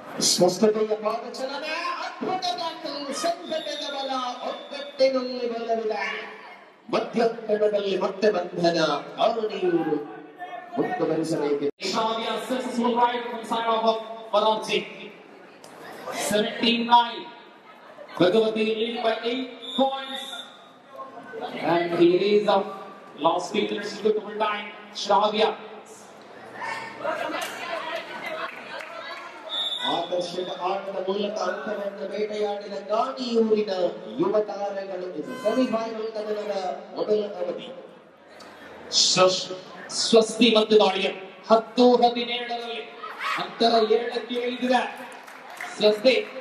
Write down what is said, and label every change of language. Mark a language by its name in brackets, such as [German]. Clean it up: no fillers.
[Kannada] ಸ್ವಸ್ಥತೆಯ ಪಾದಚಲನೆ, ಅದ್ಭುತದ ಸಂಘಟದ ಬಲ, ಒಗ್ಗಟ್ಟಿನಲ್ಲಿ ಬಲವಿದೆ. ಮಧ್ಯಂತರದಲ್ಲಿ ಮತ್ತೆ ಬಂಧನ, ಆನೆಯೂರು ಮುಂದುವರಿಸಬೇಕು. [English] Shravya successful ride from side of Bhagavathi. 17-9. Bhagavathi lead by 8 points. And he is up. Last 8 minutes to go to full time. Shravya. [Kannada] ಆಕರ್ಷಕ ಆಟದ ಮೂಲಕ ಅಂತರವನ್ನು ಬೇಟೆಯಾಡಿದ ಗಾಣಿಯೂರಿನ ಯುವ ತಾರೆಗಳು. ಇದು ಸೆಮಿಫೈನಲ್ ಕದನದ ಮೊದಲ ಅವಧಿ. ಸ್ವಸ್ತಿ ಮತ್ತು ದಾಳಿಯ 10-17 ಅಂತರ 7ಕ್ಕೆ ಇಳಿದಿದೆ ಸ್ವಸ್ತಿ.